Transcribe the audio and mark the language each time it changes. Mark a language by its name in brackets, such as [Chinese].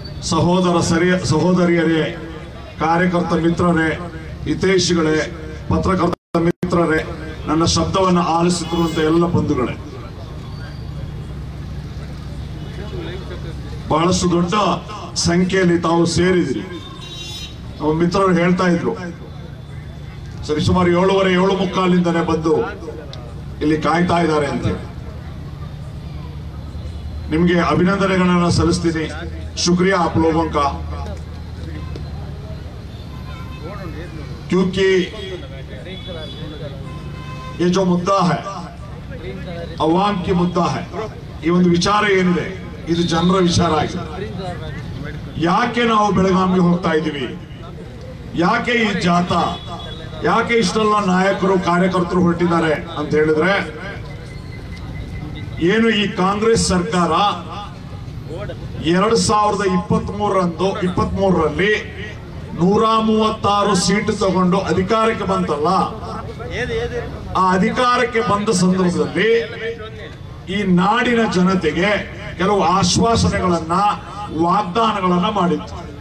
[Kannada] ಸಹೋದರಿಯರೇ, ಕಾರ್ಯಕರ್ತ ಮಿತ್ರರೇ, ಹಿತೈಷಿಗಳೇ, ಪತ್ರಕರ್ತ ಮಿತ್ರರೇ, ನನ್ನ ಶಬ್ದವನ್ನು ಆಲಿಸುತ್ತಿರುವಂತಹ ಎಲ್ಲ ಬಂಧುಗಳೇ, ಬಹಳಷ್ಟು ದೊಡ್ಡ ಸಂಖ್ಯೆಯಲ್ಲಿ ತಾವು ಸೇರಿದಿರಿ. ನಮ್ಮ ಮಿತ್ರರು ಹೇಳ್ತಾ ಇದ್ರು, ಸರಿ ಸುಮಾರು 7:45 ಬಂದು ಇಲ್ಲಿ ಕಾಯ್ತಾ ಇದ್ದಾರೆ ಅಂತ. ನಿಮಗೆ ಅಭಿನಂದನೆಗಳನ್ನು ಸಲ್ಲಿಸ್ತೀನಿ. [Hindi] शुक्रिया आप लोगों का, क्योंकि ये जो मुद्दा है अवाम की मुद्दा है. [Kannada] ಈ ಒಂದು ವಿಚಾರ ಏನಿದೆ ಇದು ಜನರ ವಿಚಾರ ಆಗಿದೆ. ಯಾಕೆ ನಾವು ಬೆಳಗಾವಿಗೆ ಹೋಗ್ತಾ ಇದ್ದೀವಿ, ಯಾಕೆ ಈ ಜಾಥಾ, ಯಾಕೆ ಇಷ್ಟೆಲ್ಲ ನಾಯಕರು ಕಾರ್ಯಕರ್ತರು ಹೊರಟಿದ್ದಾರೆ ಅಂತ ಹೇಳಿದ್ರೆ, ಏನು ಈ ಕಾಂಗ್ರೆಸ್ ಸರ್ಕಾರ 2023ರಲ್ಲಿ 136 ಸೀಟು ತಗೊಂಡು ಅಧಿಕಾರಕ್ಕೆ ಬಂತಲ್ಲ, ಆ ಅಧಿಕಾರಕ್ಕೆ ಬಂದ ಸಂದರ್ಭದಲ್ಲಿ ಈ ನಾಡಿನ ಜನತೆಗೆ ಕೆಲವು ಆಶ್ವಾಸನೆಗಳನ್ನ, ವಾಗ್ದಾನಗಳನ್ನ ಮಾಡಿತ್ತು.